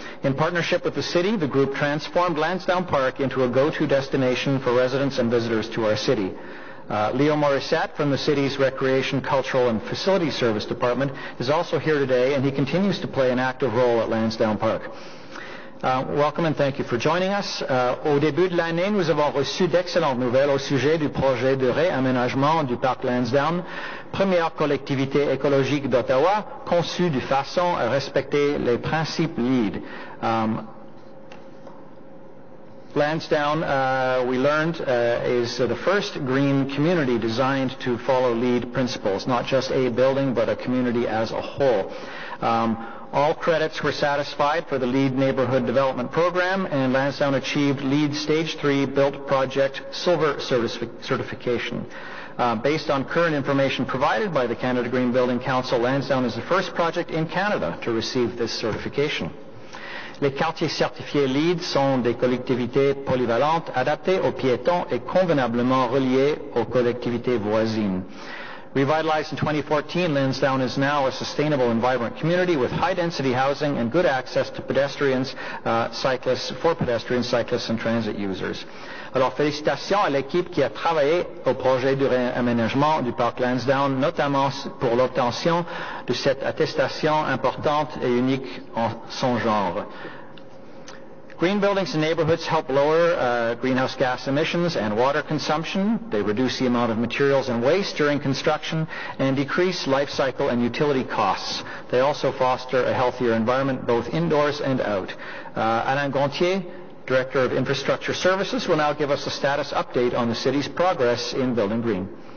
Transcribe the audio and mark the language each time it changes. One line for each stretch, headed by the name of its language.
English: In partnership with the city, the group transformed Lansdowne Park into a go-to destination for residents and visitors to our city. Leo Morissette from the city's Recreation, Cultural and Facility Service Department is also here today, and he continues to play an active role at Lansdowne Park. Welcome and thank you for joining us.
French: Au début de l'année, nous avons reçu d'excellentes nouvelles au sujet du projet de réaménagement du parc Lansdowne, première collectivité écologique d'Ottawa, conçue de façon à respecter les principes LEED.
English: Lansdowne, we learned, is the first green community designed to follow LEED principles, not just a building, but a community as a whole. All credits were satisfied for the LEED Neighborhood Development Program, and Lansdowne achieved LEED Stage 3 Built Project Silver certification. Based on current information provided by the Canada Green Building Council, Lansdowne is the first project in Canada to receive this certification.
French: Les quartiers certifiés LEED sont des collectivités polyvalentes, adaptées aux piétons et convenablement reliées aux collectivités voisines.
English: Revitalized in 2014, Lansdowne is now a sustainable and vibrant community with high-density housing and good access to pedestrians, cyclists, and transit users.
French: Alors, félicitations à l'équipe qui a travaillé au projet de réaménagement du parc Lansdowne, notamment pour l'obtention de cette attestation importante et unique en son genre.
English: Green buildings and neighborhoods help lower greenhouse gas emissions and water consumption. They reduce the amount of materials and waste during construction and decrease life cycle and utility costs. They also foster a healthier environment both indoors and out. Alain Gontier, Director of Infrastructure Services, will now give us a status update on the city's progress in building green.